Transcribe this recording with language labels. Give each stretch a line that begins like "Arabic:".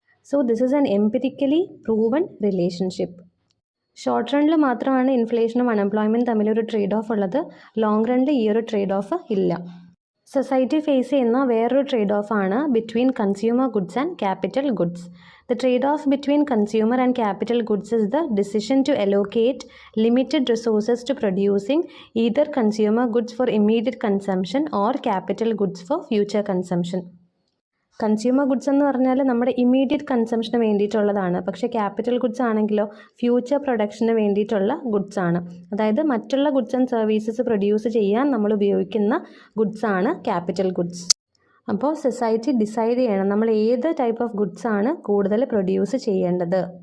English: So this is an empirically proven relationship.
Malayalam: Short റണ്ണിൽ മാത്രമാണ് ഇൻഫ്ലേഷനും unemployment തമ്മിലൊരു trade off ഉള്ളത്. Long റണ്ണിൽ ഈ ഒരു ട്രേഡ് ഓഫ് ഇല്ല. സൊസൈറ്റി ഫേസ് ചെയ്യുന്ന വേറൊരു ട്രേഡ് ഓഫ് ആണ് between consumer goods and capital goods.
English: The trade-off between consumer and capital goods is the decision to allocate limited resources to producing either consumer goods for immediate consumption or capital goods for future consumption.
Malayalam: Consumer goods എന്ന് പറഞ്ഞാൽ നമ്മുടെ immediate കൺസംഷന് വേണ്ടിയിട്ടുള്ളതാണ്. പക്ഷേ capital goods ആണെങ്കിലോ future production വേണ്ടിയിട്ടുള്ള goods ആണ്. അതായത് മറ്റുള്ള ഗുഡ്സ് ആൻഡ് സർവീസസ് പ്രൊഡ്യൂസ് ചെയ്യാൻ നമ്മൾ ഉപയോഗിക്കുന്ന ഗുഡ്സ് ആണ് ക്യാപിറ്റൽ ഗുഡ്സ്. അപ്പോൾ സൊസൈറ്റി ഡിസൈഡ് ചെയ്യണം നമ്മൾ ഏത് ടൈപ്പ് ഓഫ് ഗുഡ്സ് ആണ് കൂടുതൽ പ്രൊഡ്യൂസ് ചെയ്യേണ്ടത്.